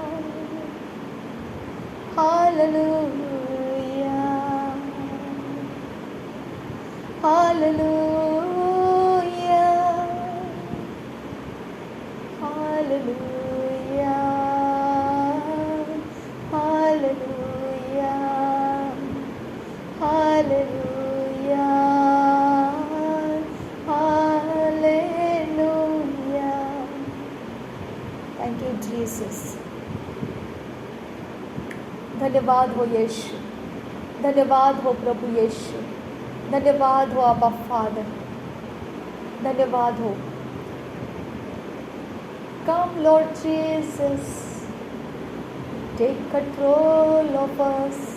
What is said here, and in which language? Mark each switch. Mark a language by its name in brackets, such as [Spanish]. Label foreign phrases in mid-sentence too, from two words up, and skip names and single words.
[English] Hallelujah, Hallelujah, Hallelujah, Hallelujah, Hallelujah, Hallelujah. Thank you, Jesus. [Hindi] धन्यवाद हो यीशु धन्यवाद हो प्रभु यीशु धन्यवाद हो [English] Abba Father [Hindi] धन्यवाद हो [English] Come Lord Jesus take control of us